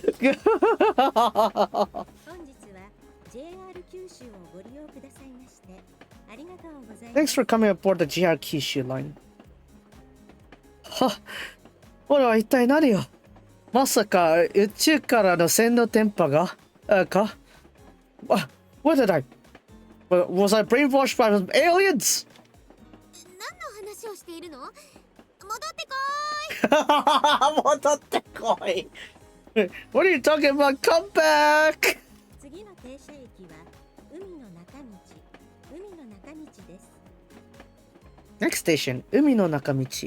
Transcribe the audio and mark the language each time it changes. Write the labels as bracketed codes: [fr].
[ja] 本日は JR 九州をご利用くださいましてありがとうございます。 [en] Thanks for coming aboard the JR Kyushu line. [ja] は、これは一体何よ。まさか宇宙からの洗脳電波がか？ [en] What did I? Was I brainwashed by aliens? [ja] 何の話をしているの？戻ってこ戻ってこい。 [en] What are you talking about? Come back! [ja] 次の停車駅は海の中道です。 [en] Next station, 海の中道。